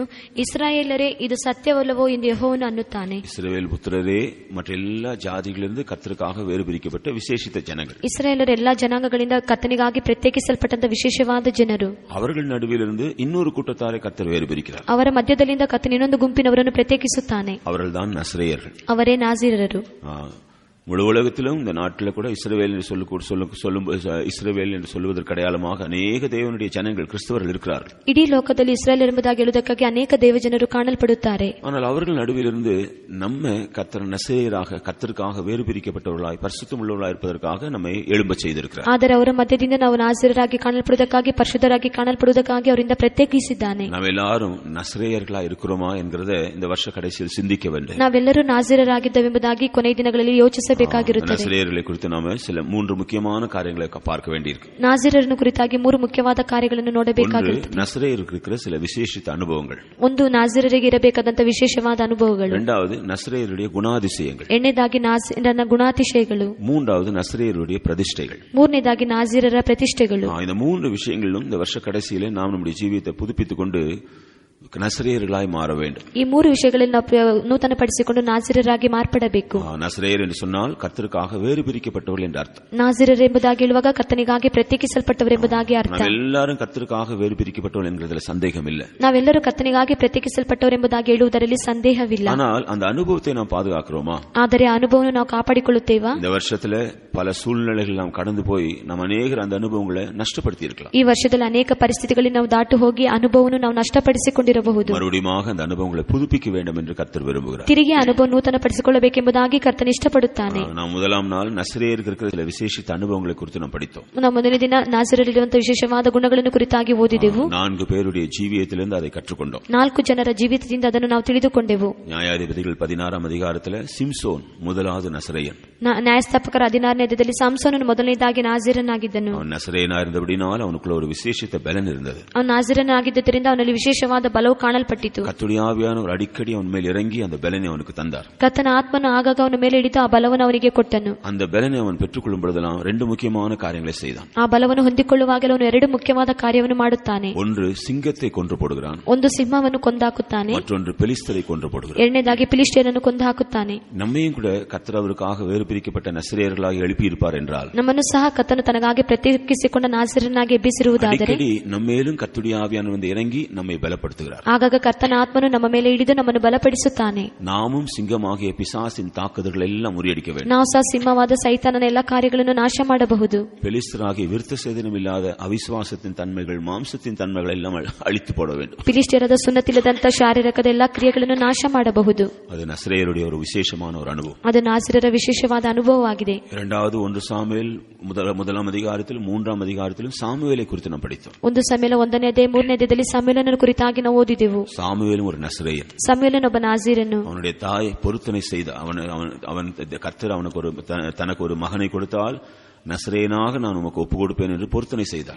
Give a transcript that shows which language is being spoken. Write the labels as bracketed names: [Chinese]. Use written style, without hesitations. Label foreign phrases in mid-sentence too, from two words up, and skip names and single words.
[Kannada] ಇಸ್ರಾಯೇಲರೇ, ಇದು ಸತ್ಯವಲ್ಲವೋ ಎಂದು ಯೆಹೋವನು ಅನ್ನುತ್ತಾನೆ. [Tamil] இஸ்ரவேல் புத்திரரே, மற்ற எல்லா ஜாதிகளிலிருந்து கர்த்தருக்காக வேறு பிரிக்கப்பட்ட விசேஷித்த ஜனங்கள். [Kannada] ಇಸ್ರಾಯೇಲರ ಎಲ್ಲಾ ಜನಾಂಗಗಳಿಂದ ಕರ್ತನಿಗಾಗಿ ಪ್ರತ್ಯೇಕಿಸಲ್ಪಟ್ಟಂತ ವಿಶೇಷವಾದ ಜನರು. [Tamil] அவர்கள் நடுவிலிருந்து இன்னொரு கூட்டத்தாரை கர்த்தர் வேறு பிரிக்கிறார். [Kannada] ಅವರ ಮಧ್ಯದಲ್ಲಿಂದ ಕರ್ತನ ಇನ್ನೊಂದು ಗುಂಪಿನವರನ್ನು ಪ್ರತ್ಯೇಕಿಸುತ್ತಾನೆ. [Tamil] அவர்கள்தான் நசரேயர்கள். [Kannada] ಅವರೇ ನಾಜೀರರು. [Tamil] முழு உலகத்திலும் இந்த நாட்டில் கூட இஸ்ரவேல் என்று சொல்லுவதற்கு அடையாளமாக அநேக தேவனுடைய ஜனங்கள் கிறிஸ்தவர்கள் இருக்கிறார்கள். [Kannada] ಇಡೀ ಲೋಕದಲ್ಲಿ ಇಸ್ರಾಯೇಲ್ ಎಂಬುದಾಗಿ ಹೇಳುವುದಕ್ಕಾಗಿ ಅನೇಕ ದೇವಜನರು ಕಾಣಲ್ಪಡುತ್ತಾರೆ. [Tamil] ஆனால் அவர்கள் நடுவிலிருந்து நம்ம கர்த்தர் நசரேயராக கர்த்தருக்காக வேறு பிரிக்கப்பட்டவர்களாய் பரிசுத்தம் உள்ளவர்களாய் இருப்பதற்காக நம்மை எழும்ப செய்திருக்கிறார். [Kannada] ಆದರೆ ಅವರ ಮಧ್ಯದಿಂದ ನಾವು ನಾಜೀರರಾಗಿ ಕಾಣಲ್ಪಡುವುದಕ್ಕಾಗಿ ಪರಿಶುದ್ಧರಾಗಿ ಕಾಣಲ್ಪಡುವುದಕ್ಕಾಗಿ ಅವರಿಂದ ಪ್ರತ್ಯೇಕಿಸಿದ್ದಾನೆ. [Tamil] நாம் எல்லாரும் நசரேயர்களாய் இருக்கிறோமா என்கிறத இந்த வருஷ கடைசியில் சிந்திக்க வேண்டும். [Kannada] ನಾವೆಲ್ಲರೂ ನಾಜೀರರಾಗಿದ್ದೇವೆಂಬುದಾಗಿ ಕೊನೆಯ ದಿನಗಳಲ್ಲಿ ಯೋಚಿಸ [Tamil] நசரேயர்களை குறித்து நாம சில 3 முக்கியமான காரியங்களை பார்க்க வேண்டியிருக்கு. [Kannada] ನಾಜೀರರನ್ನು ಕುರಿತಾಗಿ 3 ಮುಖ್ಯವಾದ ಕಾರ್ಯಗಳನ್ನು ನೋಡಬೇಕಾಗಿರುತ್ತದೆ. [Tamil] நசரேயருக்கு இருக்கிற சில விசேஷித்த அனுபவங்கள். [Kannada] ಒಂದು ನಾಜೀರರಿಗೆ ಇರಬೇಕಾದಂತ ವಿಶೇಷವಾದ ಅನುಭವಗಳು. [Tamil] இரண்டாவது நசரேயருடைய குணாதிசயங்கள். [Kannada] ಎರಡನೇದಾಗಿ ನಾಜೀರನ ಗುಣಾತಿಶಯಗಳು. [Tamil] மூன்றாவது நசரேயருடைய பிரதிஷ்டைகள். [Kannada] ಮೂರನೇದಾಗಿ ನಾಜೀರರ ಪ್ರತಿಷ್ಠೆಗಳು. [Tamil] இந்த 3 விஷயங்களிலும் இந்த வருஷ கடைசியிலே நாம் நம்முடைய ஜீவியத்தை புதுப்பித்துக் கொண்டு நசரேயர்களாய் மாற வேண்டும். [Kannada] ಈ 3 ವಿಷಯಗಳಲ್ಲಿ ನಾವು ನೂತನಪಡಿಸಿಕೊಂಡು ನಾಜೀರರಾಗಿ ಮಾರ್ಪಡಬೇಕು. [Tamil] நசரேயர் என்று சொன்னால் கர்த்தருக்காக வேறு பிரிக்கப்பட்டவர்கள் என்று அர்த்தம். [Kannada] ನಾಜೀರರು ಎಂಬುದಾಗಿ ಹೇಳುವಾಗ ಕರ್ತನಿಗಾಗಿ ಪ್ರತ್ಯೇಕಿಸಲ್ಪಟ್ಟವರು ಎಂಬುದಾಗಿ ಅರ್ಥ. [Tamil] ನಾವೆಲ್ಲರೂ ಕರ್ತருக்காக வேறு பிரிக்கப்பட்டவர்கள் என்கிறதுல சந்தேகம் இல்லை. [Kannada] ನಾವೆಲ್ಲರೂ ಕರ್ತನಿಗಾಗಿ ಪ್ರತ್ಯೇಕಿಸಲ್ಪಟ್ಟವರು ಎಂಬುದಾಗಿ ಹೇಳುವುದರಲ್ಲಿ ಸಂದೇಹವಿಲ್ಲ. [Tamil] ஆனால் அந்த அனுபவத்தை நாம் பாதுகாக்கிறோமா? [Kannada] ಆದರೆ ಆ ಅನುಭವವನ್ನು ನಾವು ಕಾಪಾಡಿಕೊಳ್ಳುತ್ತೇವಾ? [Tamil] இந்த வருஷத்துல பல சூழ்நிலைகள் நாம் கடந்து போய் நம்ம அநேகர் அந்த அனுபவங்களை நஷ்டப்படுத்தி இருக்கலாம். [Kannada] ಈ ವರ್ಷದಲ್ಲಿ ಅನೇಕ ಪರಿಸ್ಥಿತಿಗಳಲ್ಲಿ ನಾವು ದಾಟು ಹೋಗಿ ಅನುಭವವನ್ನು ನಾವು ನಷ್ಟಪಡಿಸಿಕೊಂಡಿರಬಹುದು. [Tamil] மறுபடியும் அந்த அனுபவங்களை புதுப்பிக்க வேண்டும் என்று கர்த்தர் விரும்புகிறார். [Kannada] ತಿರುಗಿ ಅನುಭವ ನೂತನಪಡಿಸಿಕೊಳ್ಳಬೇಕೆಂಬುದಾಗಿ ಕರ್ತನು ಇಷ್ಟಪಡುತ್ತಾನೆ. [Tamil] ನಾವು முதலாம் நாள் நசரேயருக்கு இருக்கிற சில விசேஷித்த அனுபவங்களை குறித்து நாம் படித்தோம். [Kannada] ನಾವು ಮೊದಲನೇ ದಿನ ನಾಜೀರರಿರುವಂತಹ ವಿಶೇಷವಾದ ಗುಣಗಳನ್ನು ಕುರಿತಾಗಿ ಓದಿದೆವು. [Tamil] 4 பேருடைய ஜீவியத்திலிருந்து அதை கற்றுக்கொண்டோம். [Kannada] 4 ಜನರ ಜೀವಿತದಿಂದ ಅದನ್ನು ನಾವು ತಿಳಿದುಕೊಂಡೆವು. [Tamil] ನ್ಯಾಯಾಧಿಪತಿಗಳು 16 அதிகாரத்தில் சிம்சோன் முதலாவது நசரேயன். [Kannada] ನ್ಯಾಯಸ್ಥಾಪಕರ 16ನೇ ಅಧ್ಯಾಯದಲ್ಲಿ ಸಾಮ್ಸೋನನು ಮೊದಲನೇದಾಗಿ ನಾಜೀರನಾಗಿದ್ದನು. ಅವನು ನಸರೇಯನಾಗಿದ್ದಬಡಿனால் [Tamil] ಅವனுக்குள்ள ஒரு விசேஷித்த பலன் இருந்தது. [Kannada] ಅವನು ನಾಜೀರನಾಗಿದ್ದರಿಂದ ಅವನಲ್ಲಿ ವಿಶೇಷವಾದ ಬಲವು ಕಾಣಲ್ಪಟ್ಟಿತು. [Tamil] கர்த்தருடைய ஆவியானவர் அடிக்கடி அவன் மேல் இறங்கி அந்த பலனை அவனுக்கு தந்தார். [Kannada] ಕರ್ತನ ಆತ್ಮನು ಆಗಾಗ ಅವನ ಮೇಲೆ ಇಳಿದು ಆ ಬಲವನ್ನು ಅವನಿಗೆ ಕೊಟ್ಟನು. [Tamil] அந்த பலனை அவன் பெற்றுக்கொள்ளும் பொழுதெல்லாம் 2 முக்கியமான காரியங்களை செய்தான். [Kannada] ಆ ಬಲವನ್ನು ಹೊಂದಿಕೊಳ್ಳುವಾಗಲೂ ಅವನು 2 ಮುಖ್ಯವಾದ ಕಾರ್ಯವನ್ನು ಮಾಡುತ್ತಾನೆ. [Tamil] ஒன்று சிங்கத்தை கொன்று போடுகிறான். [Kannada] ಒಂದು ಸಿಂಹವನ್ನು ಕೊಂದಾಕುತ್ತಾನೆ. [Tamil] மற்றொன்று பெலிஸ்தரை கொன்று போடுகிறான். [Kannada] ಎರಡನೇದಾಗಿ ಫಿಲಿಷ್ಟಿಯರನ್ನು ಕೊಂದಾಕುತ್ತಾನೆ. [Tamil] நம்மையும் கூட கர்த்தர் அவருக்காக வேறு பிரிக்கப்பட்ட நசரேயர்களாಗಿ எழுப்பி இருப்பார் என்றால் [Kannada] ನಮ್ಮನ್ನು ಸಹ ಕರ್ತನು ತನಗಾಗಿ ಪ್ರತ್ಯೇಕಿಸಿಕೊಂಡ ನಾಜೀರನಾಗಿ ಎಬ್ಬಿಸಿರುವುದಾದರೆ [Tamil] நம்மேலும் கர்த்தருடைய ஆவியானவர் வந்து இறங்கி நம்மை பலப்படுத்துகிறார். [Kannada] ಆಗಾಗ ಕರ್ತನ ಆತ್ಮನು ನಮ್ಮ ಮೇಲೆ ಇಳಿದು ನಮ್ಮನ್ನು ಬಲಪಡಿಸುತ್ತಾನೆ. [Tamil] நாமும் சிங்கமாகிய பிசாசின் தாக்குதல்கள் எல்லாம் முறியடிக்க வேண்டும். [Kannada] ನಾವು ಸಹ ಸಿಂಹವಾದ ಸೈತಾನನ ಎಲ್ಲಾ ಕಾರ್ಯಗಳನ್ನು ನಾಶ ಮಾಡಬಹುದು. [Tamil] பெலிஸ்தராகிய விருத்த சேதனம் இல்லாத அவிசுவாசத்தின் தன்மைகள் மாம்சத்தின் தன்மைகள் எல்லாம் அழித்து போட வேண்டும். [Kannada] ಫಿಲಿಷ್ಟಿಯರಾದ ಸುನ್ನತಿಲ್ಲದಂತ ಶಾರೀರಿಕದ ಎಲ್ಲಾ ಕ್ರಿಯೆಗಳನ್ನು ನಾಶ ಮಾಡಬಹುದು. [Tamil] அது நசரேயருடைய ஒரு விசேஷமான ஒரு அனுபவம். [Kannada] ಅದು ನಾಜೀರರ ವಿಶೇಷವಾದ ಅನುಭವವಾಗಿದೆ. [Tamil] இரண்டாவது 1 சாமுவேல் முதலாம் அதிகாரத்திலும் 3ஆம் அதிகாரத்திலும் சாமுவேலை குறித்து நாம் படித்தோம். [Kannada] 1 ಸಾಮುವೇಲ 1ನೇ ಅಧ್ಯಾಯ 3ನೇ ಅಧ್ಯಾಯದಲ್ಲಿ ಸಾಮುವೇಲನ ಕುರಿತಾಗಿ ನಾವು ಓದಿದೆವು. [Tamil] சாமுவேலும் ஒரு நசரேயன். [Kannada] ಸಾಮುವೇಲನು ಒಬ್ಬ ನಾಜೀರನು. [Tamil] அவனுடைய தாய் பொருத்தனை செய்த அவன் கர்த்தர் அவனுக்கு தனக்கு ஒரு மகனை கொடுத்தால் நசரேயனாக நான் உமக்கு ஒப்பு கொடுப்பேன் என்று பொருத்தனை செய்தார்.